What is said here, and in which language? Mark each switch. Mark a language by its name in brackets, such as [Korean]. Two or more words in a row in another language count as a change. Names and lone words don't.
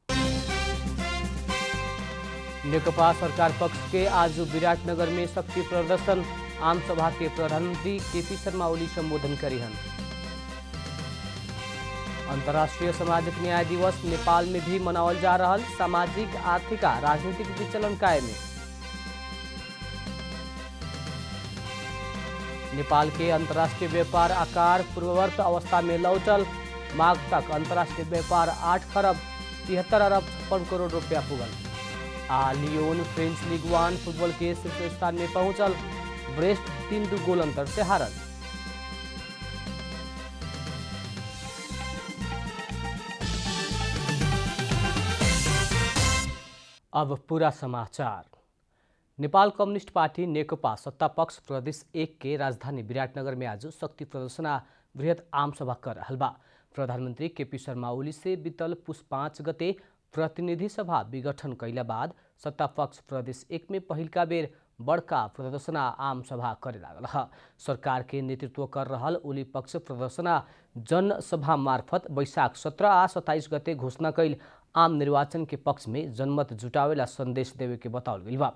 [Bhojpuri] नेकपा सरकार पक्ष के आज विराटनगर में शक्ति प्रदर्शन, आम सभा के प्रधानमंत्री केपी शर्मा ओली संबोधन करिहन। अंतर्राष्ट्रीय सामाजिक न्याय दिवस नेपाल में भी मनावल जा रहा। सामाजिक आर्थिक राजनीतिक विचलन कायम। नेपाल के अंतर्राष्ट्रीय व्यापार आकार पूर्ववर्त अवस्था में लौटल। माघ तक अंतर्राष्ट्रीय व्यापार 8 खरब 73 अरब 56 करोड़ रुपया पुगल। लियोन फ्रेंच लीग 1 फुटबॉल के शीर्ष स्थान में पहुंचल। ब्रेस्ट 3-2 गोल अंतर से हारल। अब पूरा समाचार। नेपाल कम्युनिस्ट पार्टी नेकपा सत्ता पक्ष प्रदेश 1 के राजधानी विराटनगर में आज शक्ति प्रदर्शन बृहत आम सभा कर रहल बा। प्रधानमंत्री केपी शर्मा ओली से बीतल पुस 5 गते प्रतिनिधि सभा विघटन कैला बाद सत्ता पक्ष प्रदेश 1 में पहिलका बेर बड़का प्रदर्शन आम सभा करे लागल ह। सरकार के नेतृत्व कर रहल ओली पक्ष प्रदर्शन जनसभा मार्फत वैशाख 17 आ 27 गते घोषणा कैल आम निर्वाचन के पक्ष में जनमत जुटावेला संदेश देवे के बतावल गइल बा।